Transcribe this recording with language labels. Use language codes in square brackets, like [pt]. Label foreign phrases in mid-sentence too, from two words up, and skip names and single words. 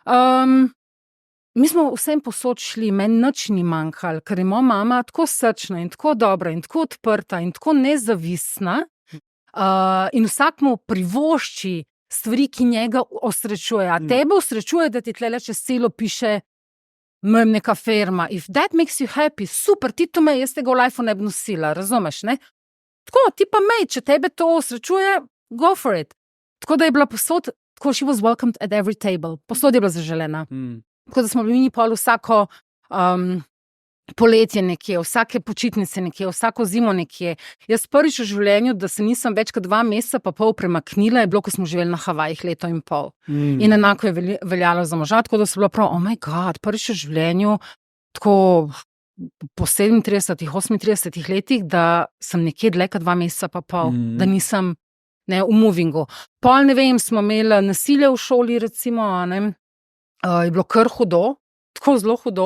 [sl] Mi smo vsem posod šli, meni nič ni manjkalo, ker je moja mama tako srčna in tako dobra in tako odprta in tako nezavisna, in vsak mu privošči stvari, ki njega osrečuje. A tebe osrečuje, da ti tlele čez celo piše neka firma. [en] If that makes you happy, [sl] super, ti to me, jaz tega v lifeu ne bi nosila, razumeš, ne? Tako, ti pa mej, če tebe to osrečuje, [en] go for it. [sl] Tako da je bila posod, tako [en] she was welcomed at every table. [sl] Posod je bila zaželena. Tako da smo bili mi pol vsako poletje nekje, vsake počitnice nekje, vsako zimo nekje. Jaz prvič v življenju, da se nisem več kot 2 meseca pa pol premaknila, je bilo, ko smo živeli na Havajih 1,5 leta. In enako je veljalo za moža, tako da so bilo prav, [en] oh my god, [sl] prvič v življenju, tako po 37, 38 letih, da sem nekje dlje kot 2 meseca pa pol, da nisem ne, v movingu. Pol, ne vem, smo imeli nasilje v šoli, recimo, ne, je bilo kar hudo, tako zelo hudo.